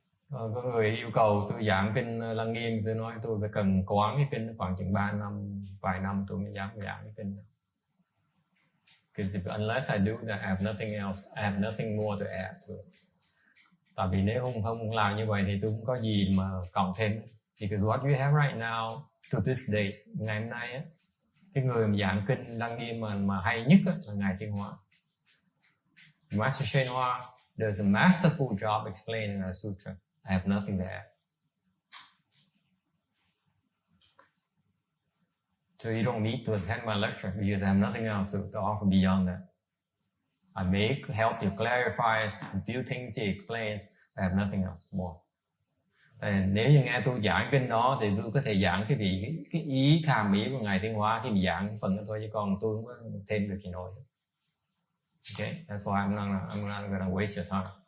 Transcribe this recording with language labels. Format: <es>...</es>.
<vi>Có người yêu cầu tôi giảng kinh Lăng Nghiêm, tôi nói tôi phải cần quán cái kinh khoảng chừng 3 năm, vài năm tôi mới dám giảng cái kinh.</vi> <en>Because unless I do that, I have nothing else, I have nothing more to add to it.</en> <vi>Tại vì nếu không làm như vậy thì tôi không có gì mà cộng thêm.</vi> <en>Because what you have right now, to this day,</en> <vi>ngày hôm nay á, cái người mà giảng kinh Lăng Nghiêm mà hay nhất á, là Ngài Thiên Hóa.</vi> <en>Master Shen Hoa does a masterful job explaining our sutra. I have nothing to add. So you don't need to attend my lecture because I have nothing else to offer beyond that. I may help you clarify a few things he explains. I have nothing else more.</en> <vi>Nếu như nghe tôi giảng kinh đó thì tôi có thể giảng cái ý hàm ý của Ngài Thiên Hóa khi mà giảng phần đó thôi, chứ còn tôi không có thêm được gì nổi.</vi> <en>Okay, that's why I'm not going to waste your time.</en>